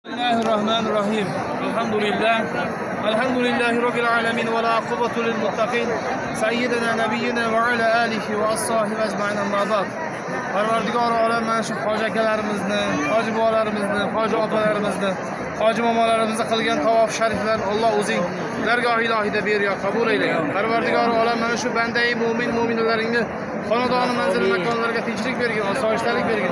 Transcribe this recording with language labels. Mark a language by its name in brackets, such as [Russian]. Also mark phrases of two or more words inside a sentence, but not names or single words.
[Arabic] بسم الله الرحمن الرحيم. الحمد لله رب العالمين ولا عاقبة للمتقين. سيدنا نبينا وعلى آله وأصحابه أجمعين أما بعد. [Uzbek] Parvardigor olam mana shu hoji akalarimizni, hoji bolalarimizni, hoji opalarimizni, hoji momolarimizni qilgan tavof shariflar Alloh o'zing dargoh ilohida ber yo qabul eyle. Parvardigor olam mana shu bandai mu'min mu'minalaringni xonadoni manzil makonlarga tinchlik bergin, osoyishtalik bergin.